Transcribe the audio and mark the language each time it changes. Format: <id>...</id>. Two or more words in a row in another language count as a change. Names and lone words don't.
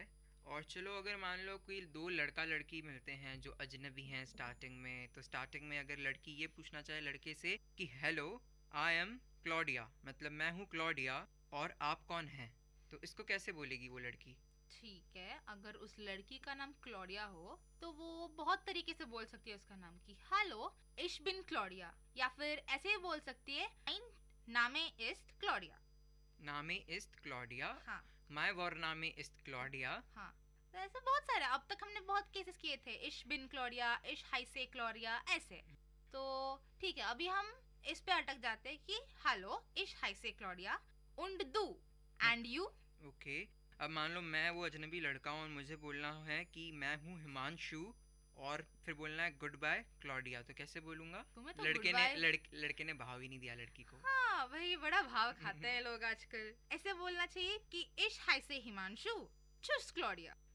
<hi>और चलो अगर मान लो कोई दो लड़का लड़की मिलते हैं जो अजनबी हैं स्टार्टिंग में, तो स्टार्टिंग में अगर लड़की ये पूछना चाहे लड़के से कि</hi> <en>hello I am Claudia,</en> <hi>मतलब मैं हूँ क्लॉडिया और आप कौन हैं, तो इसको कैसे बोलेगी वो लड़की? ठीक है, अगर उस लड़की का नाम क्लॉडिया हो तो वो बहुत तरीके से बोल सकती है उसका नाम कि</hi> <de>Hallo ich bin Claudia,</de> <hi>या फिर ऐसे बोल सकती है</hi> <de>mein Name ist</de> <hi>क्लॉडिया।</hi> <de>Name ist Claudia,</de> <hi>हाँ,</hi> <de>Mei wer Name ist Claudia.</de> <hi>हाँ, तो ऐसे बहुत सारे अब तक हमने बहुत केसेस किए थे,</hi> <de>ich bin Claudia, ich heiße Claudia,</de> <hi>ऐसे। तो ठीक है, अभी हम इस पे अटक जाते हैं कि</hi> <de>Hallo ich heiße Claudia und du</de> <en>and you।</en> <hi>ओके, अब मान लो मैं वो अजनबी लड़का हूँ और मुझे बोलना है कि मैं हूँ हिमांशु, और फिर बोलना है</hi> <en>good bye</en> <hi>क्लॉडिया, तो कैसे बोलूंगा? तुम्हें तो लड़के ने भाव ही नहीं दिया लड़की को। हाँ, वही बड़ा भाव खाते हैं लोग आजकल। ऐसे बोलना चाहिए कि</hi> <de>ich heiße Himanshu tschüss Claudia.</de>